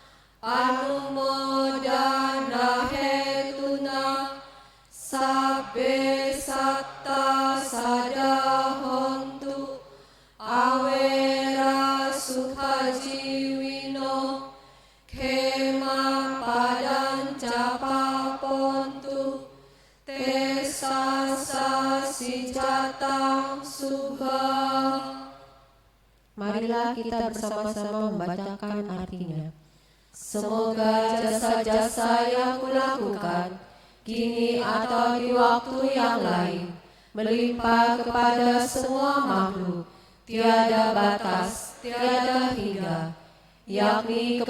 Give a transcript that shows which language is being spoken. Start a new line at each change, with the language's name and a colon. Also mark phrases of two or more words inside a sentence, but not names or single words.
Pali: anumodana hetuna sabbe satta sadahontu awera sukhajiwino kema padanca papontu tesasa sijatang subha.
Indonesian: Marilah kita bersama-sama membacakan artinya. Semoga jasa-jasa yang kulakukan kini atau di waktu yang lain melimpah kepada semua makhluk, tiada batas, tiada hingga, yakni